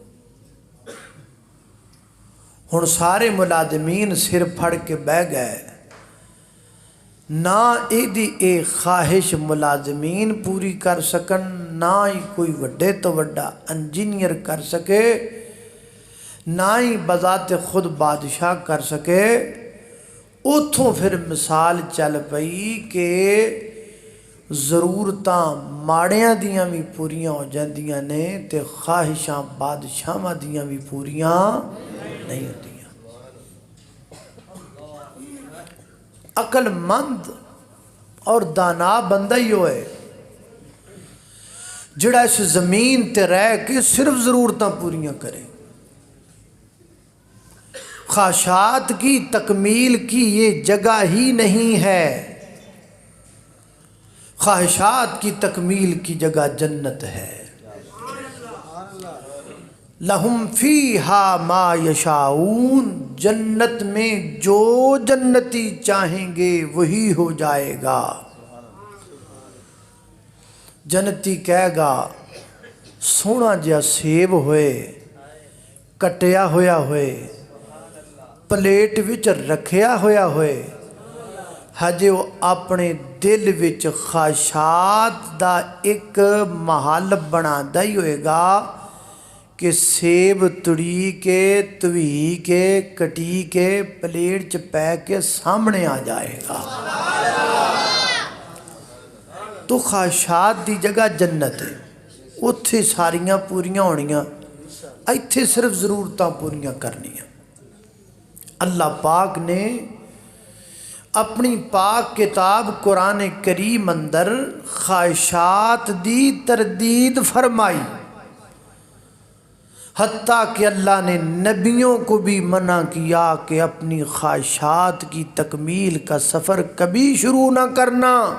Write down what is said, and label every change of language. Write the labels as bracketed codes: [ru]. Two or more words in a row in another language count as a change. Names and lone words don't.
[pa] ہن سارے ملازمین سر پھڑ کے بہ گئے، نہ ایدی اے خواہش ملازمین پوری کر سکن، نہ ہی کوئی وڈے تو وڈا انجینئر کر سکے، نہ ہی بذات خود بادشاہ کر سکے۔ اتھوں پھر مثال چل پئی کہ ضرورتاں ماڑیاں دیاں بھی پوریاں ہو جاندیاں نے تے خواہشاں بادشاہاں دیاں بھی پوریاں نہیں ہوندیاں۔ عقل مند اور دانا بندہ ہی ہوئے جڑا اس زمین تے رہ کے صرف ضرورتاں پوریاں کرے۔ [ur] خواہشات کی تکمیل کی یہ جگہ ہی نہیں ہے، خواہشات کی تکمیل کی جگہ جنت ہے۔ [ar] لہم فیہا ما یشاؤون، [ur] جنت میں جو جنتی چاہیں گے وہی ہو جائے گا۔ [pa] جنتی کہے گا سونا جہا سیب ہوئے، کٹیا ہویا ہوئے، پلیٹ وچ رکھیا ہویا ہوئے، ہجے وہ اپنے دل وچ خواہشات دا ایک محل بنادا ہی ہوئے گا کہ سیب تڑی کے توی کے کٹی کے پلیٹ چ پے کے سامنے آ جائے گا۔ تو خواہشات دی جگہ جنت ہے، اتھے ساریاں پوریاں ہونیاں، ایتھے صرف ضرورتاں پوریاں کرنیاں۔ اللہ پاک نے اپنی پاک کتاب قرآن کریم اندر خواہشات دی تردید فرمائی، [ur] حتیٰ کہ اللہ نے نبیوں کو بھی منع کیا کہ اپنی خواہشات کی تکمیل کا سفر کبھی شروع نہ کرنا۔